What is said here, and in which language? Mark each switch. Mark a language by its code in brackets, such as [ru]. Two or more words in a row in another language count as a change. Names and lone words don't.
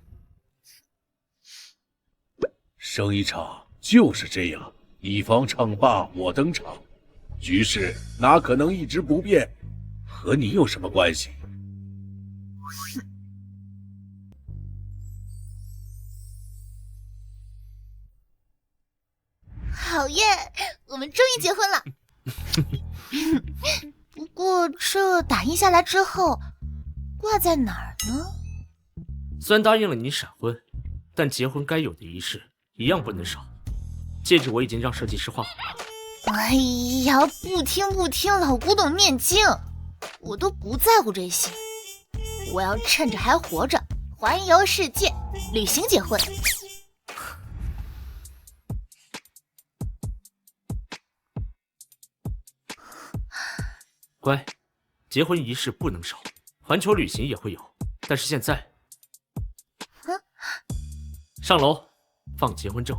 [zh] 生一場就是這樣，一方唱罷我登場，局勢哪可能一直不變？和你有什麼關係？好耶，我们终于结婚了。不过这打印下来之后，挂在哪儿呢？虽然答应了你闪婚，但结婚该有的仪式一样不能少。戒指我已经让設計師畫好了。哎呀，不聽，老古董念經，我都不在乎這些。我要趁着還活着，環遊世界，旅行結婚。乖，結婚儀式不能少，環球旅行也會有，但是現在，上樓放結婚證。